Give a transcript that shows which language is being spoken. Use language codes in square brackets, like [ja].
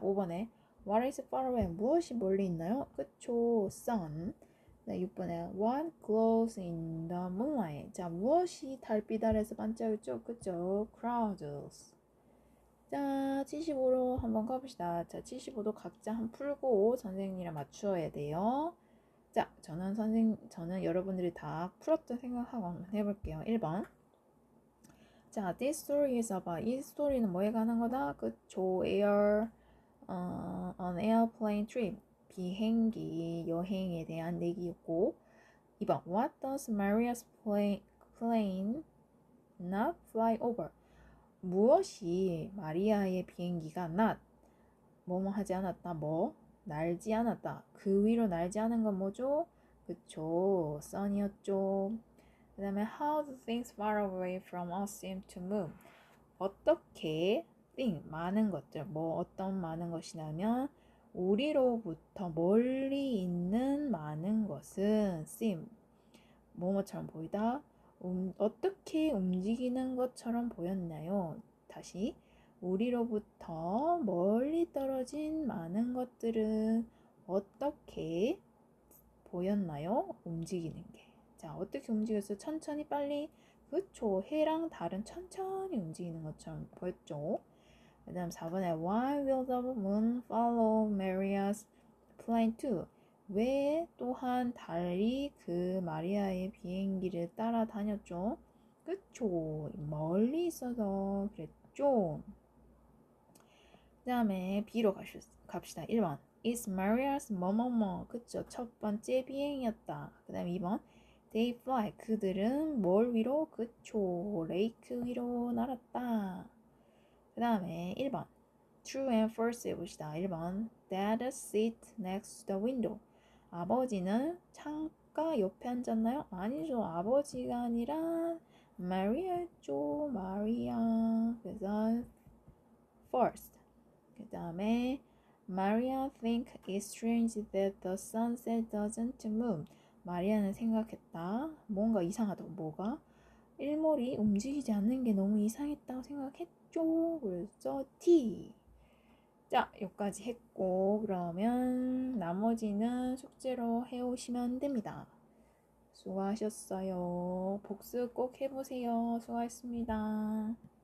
[ko] 5번에 [en] What is far away? [ko] 무엇이 멀리 있나요? 그쵸, sun. 네, 6번에 [en] What glows in the moonlight? [ko] 자, 무엇이 달빛 아래서 반짝였죠? 그쵸, clouds. 자, 75로 한번 가봅시다. 자, 75도 각자 한 풀고 선생님이랑 맞추어야 돼요. 자, 저는 여러분들이 다 풀었던 생각하고 한번 해볼게요. [en] 1번. 자, this story is about. [ko] 이 스토리는 뭐에 관한 거다? 그쵸, [en] an airplane trip. [ko] 비행기 여행에 대한 얘기였고. 2번. [en] What does Maria's plane not fly over? [ko] 무엇이 마리아의 비행기가 뭐뭐 하지 않았다. 날지 않았다. 그 위로 날지 않은 건 뭐죠? 그쵸, sun이었죠. 그 다음에 [en] how do things far away from us seem to move? [ko] 어떻게 많은 것들, 어떤 많은 것이냐면 우리로부터 멀리 있는 많은 것은 seem, 뭐뭐처럼 보이다. 어떻게 움직이는 것처럼 보였나요? 다시, 우리로부터 멀리 떨어진 많은 것들은 어떻게 보였나요? 움직이는 게. 자, 어떻게 움직였어요? 천천히, 빨리? 그쵸, 해랑 달은 천천히 움직이는 것처럼 보였죠. 그 다음 4번에 [en] Why will the moon follow Maria's plane too? [ko] 왜 또한 달이 그 마리아의 비행기를 따라다녔죠? 그쵸, 멀리 있어서 그랬죠. 그 다음에 B로 갑시다. 1번 [en] It's Maria's [ko] 뭐뭐뭐. 그쵸, 첫 번째 비행이었다. 그 다음 2번 [en] They fly. [ko] 그들은 뭘 위로? 그쵸, 레이크 위로 날았다. [en] 그 다음에 1번 True and false [ko] 해봅시다. [en] 1번 Dad sit next to the window. [ko] 아버지는 아까 옆에 앉았나요? 아니죠. 아버지가 아니라 마리아였죠. 마리아. 그래서 first. 그 다음에 [en] Maria think it's strange that the sunset doesn't move. [ko] 마리아는 생각했다. 뭔가 이상하다고. 뭐가? 일몰이 움직이지 않는 게 너무 이상했다고 생각했죠. 그래서 T. 자, 여기까지 했고 그러면 나머지는 숙제로 해오시면 됩니다. 수고하셨어요. 복습 꼭 해보세요. 수고하셨습니다.